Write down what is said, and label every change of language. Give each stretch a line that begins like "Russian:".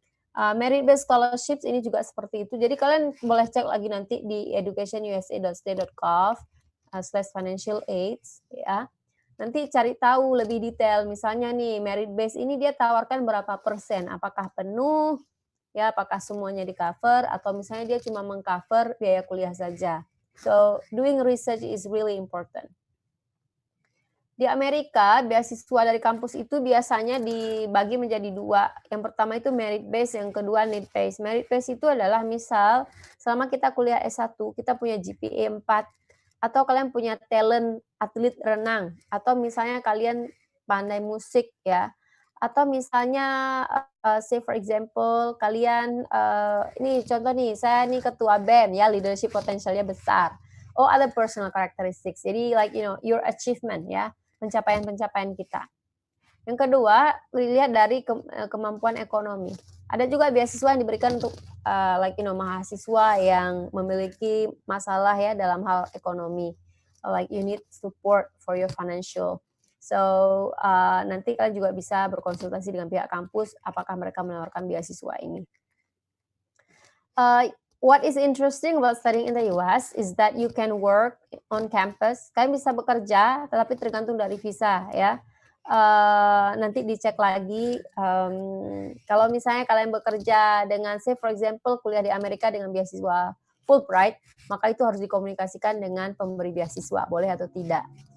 Indonesian: Merit-based scholarships ini juga seperti itu. Jadi kalian boleh cek lagi nanti di educationusa.state.gov/financial aids ya. Nanti cari tahu lebih detail. Misalnya nih merit-based ini dia tawarkan berapa persen? Apakah penuh? Ya, apakah semuanya di cover atau misalnya dia cuma mengcover biaya kuliah saja.
English: So, doing research is really important.
Indonesian: Di Amerika, beasiswa dari kampus itu biasanya dibagi menjadi dua. Yang pertama itu merit based, yang kedua need based. Merit based itu adalah misal selama kita kuliah S1, kita punya GPA 4 atau kalian punya talent atlet renang atau misalnya kalian pandai musik ya. Atau misalnya
English: say for example
Indonesian: kalian ini contoh nih, saya nih ketua BEM ya, leadership potensialnya besar.
English: Oh, other personal characteristics.
Indonesian: Jadi
English: like your achievement
Indonesian: ya, pencapaian-pencapaian kita. Yang kedua, dilihat dari kemampuan ekonomi. Ada juga beasiswa yang diberikan untuk mahasiswa yang memiliki masalah ya dalam hal ekonomi.
English: Like you need support for your financial.
Indonesian: So, nanti kalian juga bisa berkonsultasi dengan pihak kampus apakah mereka menawarkan beasiswa ini.
English: What is interesting about studying in the US is that you can work on campus.
Indonesian: Kalian bisa bekerja, tetapi tergantung dari visa ya. Nanti dicek lagi. Kalau misalnya kalian bekerja dengan,
English: say for example,
Indonesian: kuliah di Amerika dengan beasiswa Fulbright, maka itu harus dikomunikasikan dengan pemberi beasiswa, boleh atau tidak.